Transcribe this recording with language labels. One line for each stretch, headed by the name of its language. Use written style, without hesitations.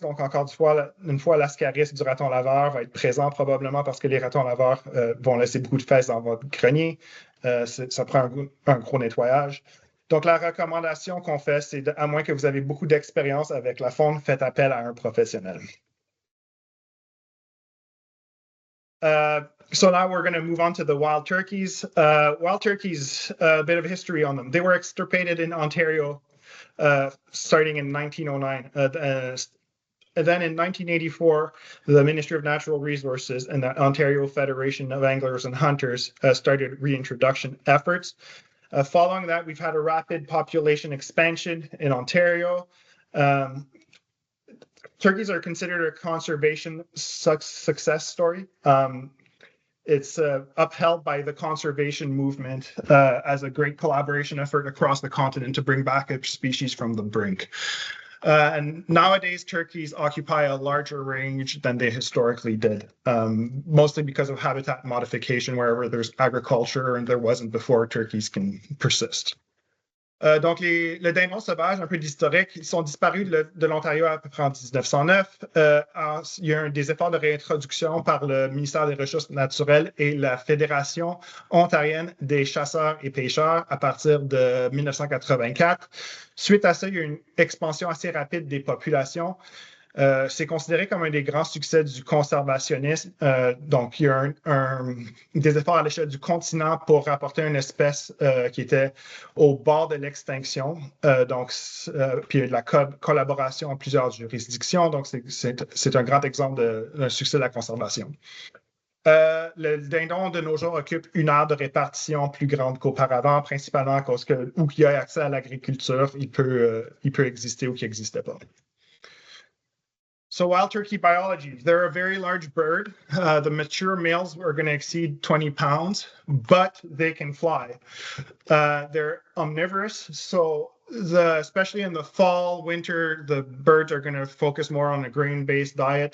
French: Donc, encore une fois, l'ascaris du raton laveur va être présent probablement parce que les ratons laveurs vont laisser beaucoup de fesses dans votre grenier. Ça prend un gros nettoyage. Donc, la recommandation qu'on fait, c'est à moins que vous avez beaucoup d'expérience avec la faune, faites appel à un professionnel.
English: So now we're going to move on to the wild turkeys. Wild turkeys, a bit of history on them. They were extirpated in Ontario starting in 1909. And then in 1984, the Ministry of Natural Resources and the Ontario Federation of Anglers and Hunters started reintroduction efforts. Following that, we've had a rapid population expansion in Ontario. Turkeys are considered a conservation success story. It's upheld by the conservation movement as a great collaboration effort across the continent to bring back a species from the brink. And nowadays, turkeys occupy a larger range than they historically did, mostly because of habitat modification. Wherever there's agriculture and there wasn't before, turkeys can persist.
French: Donc, le dindon sauvage, un peu d'historique, ils sont disparus de l'Ontario à peu près en 1909. Il y a eu des efforts de réintroduction par le ministère des Ressources naturelles et la Fédération ontarienne des chasseurs et pêcheurs à partir de 1984. Suite à ça, il y a eu une expansion assez rapide des populations. C'est considéré comme un des grands succès du conservationnisme. Donc, il y a des efforts à l'échelle du continent pour rapporter une espèce qui était au bord de l'extinction. Puis il y a de la collaboration en plusieurs juridictions. Donc, c'est un grand exemple d'un succès de la conservation. Le dindon de nos jours occupe une aire de répartition plus grande qu'auparavant, principalement à cause que où il y a accès à l'agriculture, il peut exister ou qu'il n'existait pas.
English: So wild turkey biology, they're a very large bird. The mature males are going to exceed 20 pounds, but they can fly. They're omnivorous, so especially in the fall, winter, the birds are going to focus more on a grain-based diet.